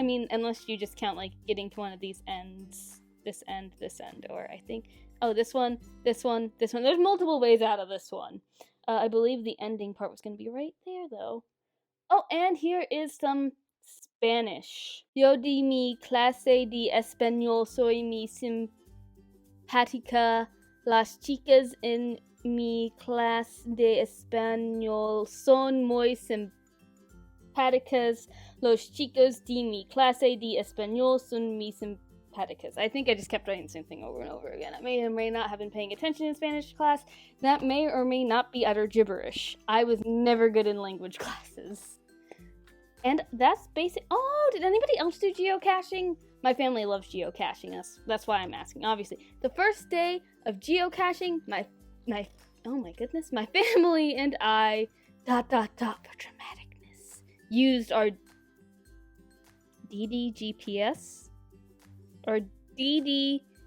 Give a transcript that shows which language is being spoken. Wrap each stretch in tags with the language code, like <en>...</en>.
<en>I mean, unless you just count like getting to one of these ends, this end, or I think, oh, this one. There's multiple ways out of this one. I believe the ending part was going to be right there, though. Oh, and here is some Spanish.</en> <es>Yo di mi clase de español soy mi simpática. Las chicas en mi clase de español son muy simpáticas. Los chicos de mi clase de español son muy simpáticas.</es> <en>I think I just kept writing the same thing over and over again. I may or may not have been paying attention in Spanish class. That may or may not be utter gibberish. I was never good in language classes. And that's basic. Oh, did anybody else do geocaching? My family loves geocaching. That's why I'm asking. Obviously, the first day of geocaching, my oh my goodness, my family and I for dramaticness used our DD GPS or DD.</en>